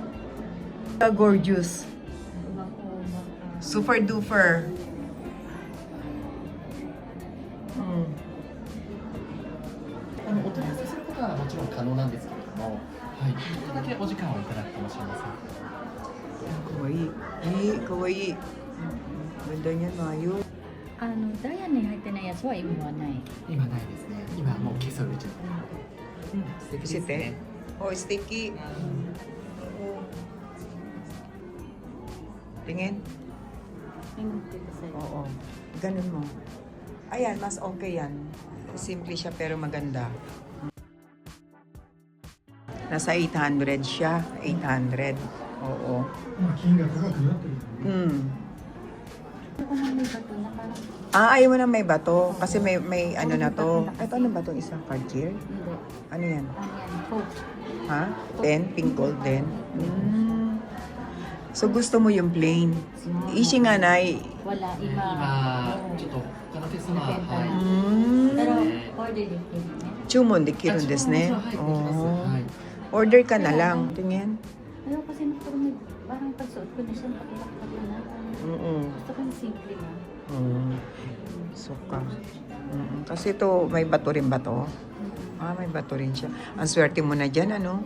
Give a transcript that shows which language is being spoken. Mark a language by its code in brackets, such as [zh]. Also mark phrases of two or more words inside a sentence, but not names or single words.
[en] Gorgeous. Super duper. Mm. [ja] お問い合わせすることはもちろん可能なんですけれども、はい、ちょっとだけお時間をいただくかもしれません。かわいい。かわいい. [tl] Ganda niyan, Mayo. [ja] ダイヤに入ってないやつは今はない。今ないですね。今はもう消されちゃって。素敵ですね。 [tl] Oh, sticky. Tingin. Oo. Ganun mo. Ayan, mas okay yan. Simple siya pero maganda. Nasa 800 siya. 800. Oo. [ja] まあ金額が高くなってる。 [tl] Ah, ayaw mo na may bato. Kasi may ano na to. Ito, ano ba to? Isang Cartier? Ano yan? Ha? 10? Pink gold din? So, gusto mo yung plain. Ishi nga, Nay. Wala, [ja] 今ちょっと他のテストは、はい。 [tl] Pero, [ja] ね [tl] order din kayo. [ja] 注文、できる ん です ね. はい、できます。 [tl] Oh. はい。 Order ka na lang. Tingin. Ayaw kasi parang pagsuot ko na siya, pakilak-pakilak na. Gusto ko yung simple na. Suka. Kasi ito, may bato rin ba to? Ah, may bato rin siya. Ang swerte mo na dyan, ano?